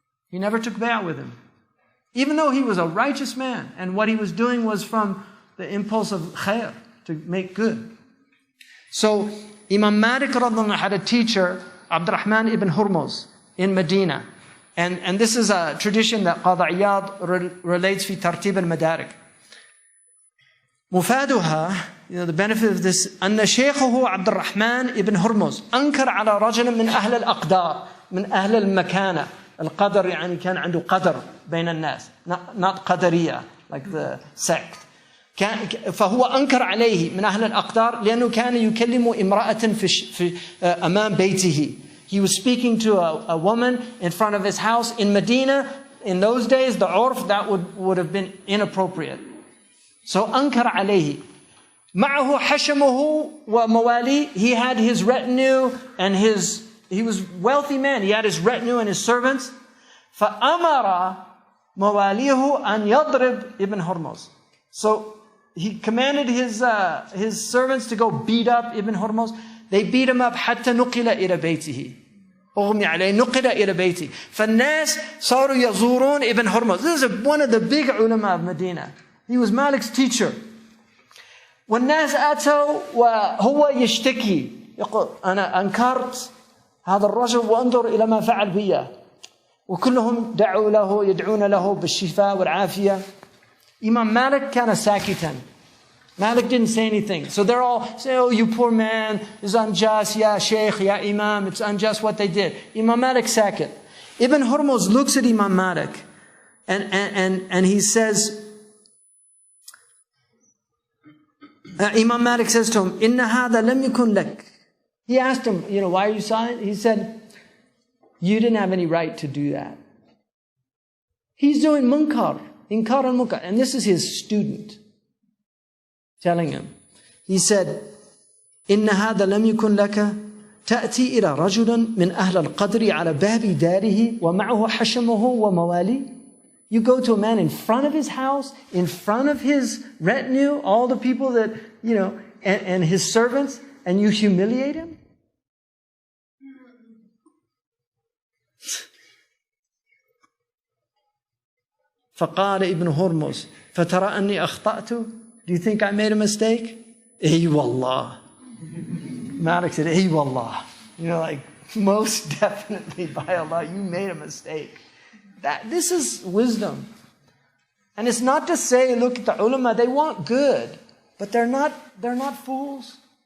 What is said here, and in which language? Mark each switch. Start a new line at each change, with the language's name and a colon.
English: He never took bay'ah with him. Even though he was a righteous man, and what he was doing was from the impulse of khair, to make good. So Imam Malik had a teacher, Abdurrahman ibn Hurmuz, in Medina. And this is a tradition that Qadi Iyad relates
Arabic: في ترتيب المدارك. مفادها,
English: the benefit of this,
Arabic: أن شيخه عبد الرحمن ابن هرمز أنكر على رجل من أهل الأقدار, من أهل المكانة. القدر يعني كان عنده قدر بين الناس,
English: not
Arabic: قدرية
English: like the sect.
Arabic: فهو أنكر عليه من أهل الأقدار لأنه كان يكلم امرأة في أمام بيته.
English: He was speaking to a woman in front of his house in Medina. In those days, the urf, that would have been inappropriate. So
Arabic: أنكر عليه. معه حشمه ومواليه.
English: He had his retinue and he was a wealthy man. He had his retinue and his servants.
Arabic: فأمر مواليه أن يضرب ابن هرمز.
English: So he commanded his servants to go beat up Ibn Hurmuz. They beat him up
Arabic: حتى نقل إلى بيته. أغمي عليه نقل إلى بيته. فالناس صاروا يزورون Ibn Hurmuz.
English: This is one of the big ulama of Medina. He was Malik's teacher.
Arabic: والناس أتوا وهو يشتكي. يقول أنا أنكرت هذا الرجل وانظر إلى ما فعل بي. وكلهم دعوا له يدعون له بالشفاء والعافية.
English: Imam Malik
Arabic: كان ساكتا.
English: Malik didn't say anything. So they're all saying, oh, you poor man, it's unjust, ya Shaykh, ya Imam, it's unjust what they did. Imam Malik sakit. Ibn Hurmuz looks at Imam Malik and he says, Imam Malik says to him,
Arabic: Inna hada lam yakun lak.
English: He asked him, why are you silent? He said, you didn't have any right to do that. He's doing munkar, inkar al-munkar. And this is his student telling him. He said,
Arabic: إن هذا لم يكن لك تأتي إلى رجل من أهل القدر على باب داره ومعه حشمه وموالي.
English: You go to a man in front of his house, in front of his retinue, all the people that, and his servants, and you humiliate him?
Arabic: فقال ابن هرمز فترى أني أخطأت.
English: Do you think I made a mistake? Ay wallah. Malik said, Ay wallah. Like, most definitely by Allah, you made a mistake. This is wisdom. And it's not to say, look at the ulama, they want good, but they're not fools.